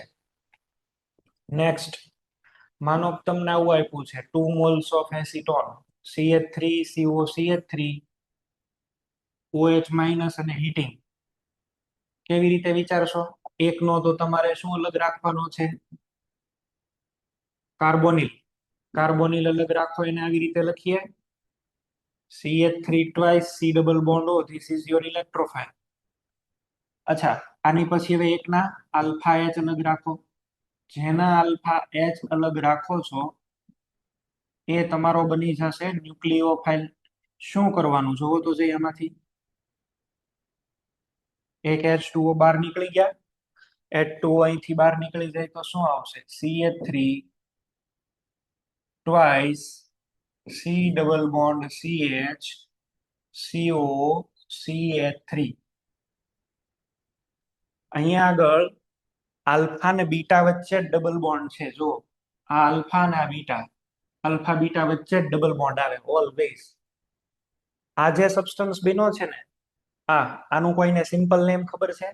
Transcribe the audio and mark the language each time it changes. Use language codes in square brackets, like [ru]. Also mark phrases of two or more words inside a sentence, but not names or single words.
[gu] નેક્સ્ટ, માનો તમને આવું આપ્યું છે 2 [en] moles of acetone, [gu] CH3COCH3, OH માઇનસ અને હીટિંગ. કેવી રીતે વિચારશો? એકનો તો તમારે શું અલગ રાખવાનો છે? કાર્બોનિલ. કાર્બોનિલ અલગ રાખો, એને આવી રીતે લખીએ CH3 [en] twice C double bond [gu] O. [en] This is your electrophile. [gu] અચ્છા, આની પછી હવે એકના આલ્ફા એચ અલગ રાખો. જેના આલ્ફા એચ અલગ રાખો છો એ તમારો બની જશે ન્યુક્લિયોફાઇલ. શું કરવાનું જોવો તો જઈ આમાંથી. એક H2O બહાર નીકળી ગયા. H2O અહીંથી બહાર નીકળી જાય તો શું આવશે? [en] CH3 twice C double bond CH CO CH3. [gu] અહીંયા આગળ આલ્ફા ને બીટા વચ્ચે [en] double bond [gu] છે. જો આ આલ્ફા ને આ બીટા, આલ્ફા બીટા વચ્ચે [en] double bond [gu] આવે ઓલવેઝ. આ જે સબસ્ટન્સ બન્યો છે ને, આનું કોઈને [en] simple name [gu] ખબર છે?